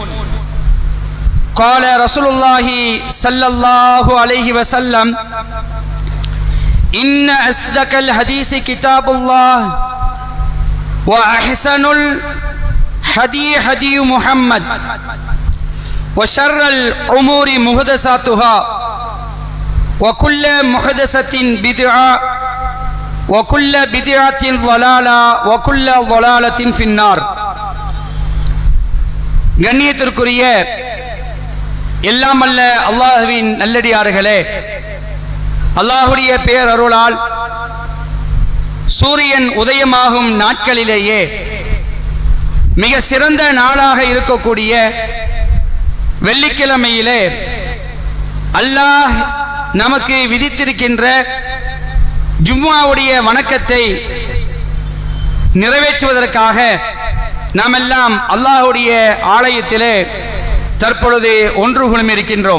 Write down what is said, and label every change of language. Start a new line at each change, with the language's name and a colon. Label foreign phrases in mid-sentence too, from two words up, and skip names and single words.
Arabic: قال رسول الله صلى الله عليه وسلم إن أصدق الحديث كتاب الله وأحسن الهدي هدي محمد وشر الأمور محدثاتها وكل محدثة بدعة وكل بدعة ضلالة وكل ضلالة في النار.
Tamil: கண்ணியத்திற்குரிய எல்லாம் அல்ல அல்லாஹ்வின் நல்லடியார்களே, அல்லாஹ்வுடைய பேரருளால் சூரியன் உதயமாகும் நாட்களிலேயே மிக சிறந்த நாளாக இருக்கக்கூடிய வெள்ளிக்கிழமையிலே அல்லாஹ் நமக்கு விதித்திருக்கின்ற ஜும்மாவுடைய வணக்கத்தை நிறைவேற்றுவதற்காக நாம் எல்லாம் அல்லாஹ்வுடைய ஆலயத்திலே தற்பொழுது ஒன்று குழுமியிருக்கின்றோம்.